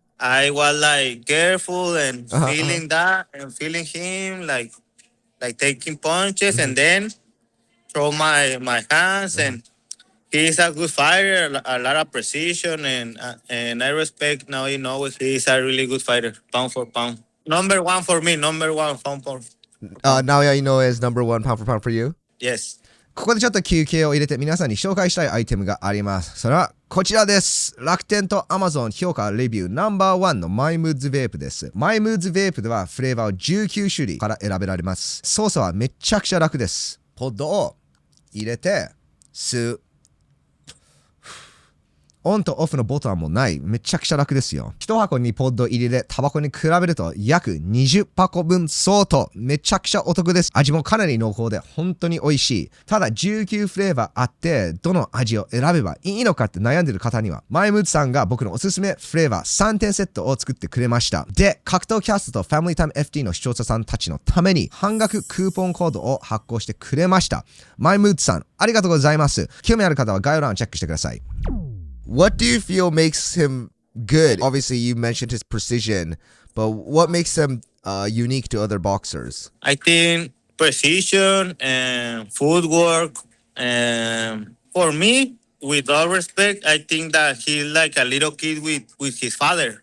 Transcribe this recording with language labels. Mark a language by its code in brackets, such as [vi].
[en] I was like careful and feeling that and feeling him like taking punches and then throw my hands and he's a good fighter, a lot of precision and I respect now he's a really good fighter, pound for pound. Number one for me, number one pound for Naoya Inoue is number 1 pound for pound for you? Yes. [ja] ここでちょっと休憩を入れて皆さんに紹介したいアイテムがあります。それはこちらです。楽天と Amazon 評価レビューナンバー1の MyMoods ベープです。 MyMoods ベープではフレーバーを19種類から選べられます。操作はめちゃくちゃ楽です。ポッドを入れて吸う。オンとオフのボタンもない。めちゃくちゃ楽ですよ。1箱にポッド入れてタバコに比べると約20箱分相当。めちゃくちゃお得です。味もかなり濃厚で本当に美味しい。ただ19フレーバーあってどの味を選べばいいのかって悩んでる方にはMyMoodsさんが僕のおすすめフレーバー3点セットを作ってくれました。で、格闘キャストと FamilytimeFT の視聴者さんたちのために半額クーポンコードを発行してくれました。 MyMoodsさんありがとうございます。興味ある方は概要欄をチェックしてください。 [en] What do you feel makes him good? Obviously, you mentioned his precision, but what makes him unique to other boxers? I think precision and footwork. And for me, with all respect, I think that he's like a little kid with his father.